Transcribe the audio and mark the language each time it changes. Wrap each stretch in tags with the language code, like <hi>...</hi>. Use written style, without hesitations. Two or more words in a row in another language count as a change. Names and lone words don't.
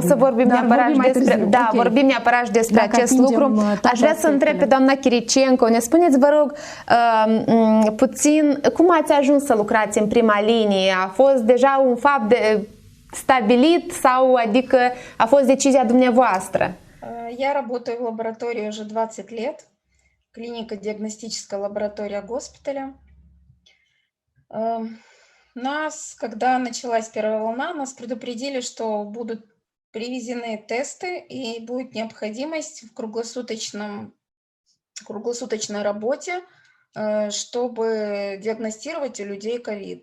<ro>O să vorbim neapărat vorbim neapărat și despre acest lucru. Aș vrea să întreb pe doamna Chiricenco, ne spuneți, vă rog, puțin, cum ați ajuns să lucrați în prima linie? A fost deja un fapt stabilit sau adică a fost decizia dumneavoastră?</ro> <ru>Я работаю в лаборатории уже 20 лет. Клинико-диагностическая лаборатория госпиталя. Когда началась первая волна, нас предупредили, что будут привезены тесты и будет необходимость в круглосуточной работе, чтобы диагностировать у людей ковид.</ru>